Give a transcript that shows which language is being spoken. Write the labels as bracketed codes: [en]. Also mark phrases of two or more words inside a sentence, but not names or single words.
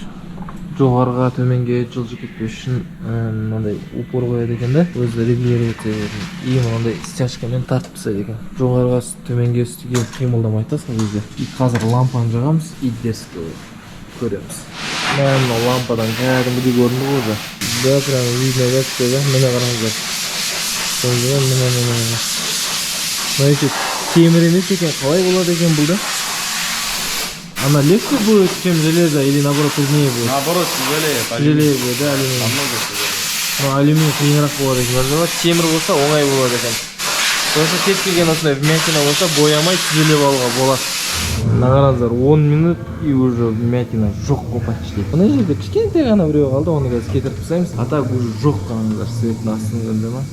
[kk] Жоғарыға төменге жылжып кетпес үшін мынандай упор қояды екен да, өзі регулировать етеді. И мынандай стяжкамен тартып тастайды екен. Жоғарыға төменге үстіге қимылдамайды да сол кезде. И қазір лампаны жағамыз, [ru] и дерзко [kk] көреміз. Мына лампадан кәдімгідей көрінді ғой уже. [ru] Да, прям видно да, все да, [kk] міне қараңыздар. Міне. Значит, темір емес екен, қалай болады екен бұл да? [ru] Она легче будет, чем железо, или наоборот труднее будет? Наоборот, тяжелее. Тяжелее будет, да, алюминий? Намного тяжелее. [kk] Но алюминий қиынырақ болады екен. Темір болса оңай болады екен. Сосын кез келген осындай вмятина болса боямай түзелеп алуға болады. Мына қараңыздар, 10 минут [ru] и уже вмятина [kk] жоқ қой почти. Мына жерде кішкентай ғана біреу қалды, оны қазір кетіріп тастаймыз. [ru] А так уже [kk] жоқ қараңыздар, светтің астын көрді ма?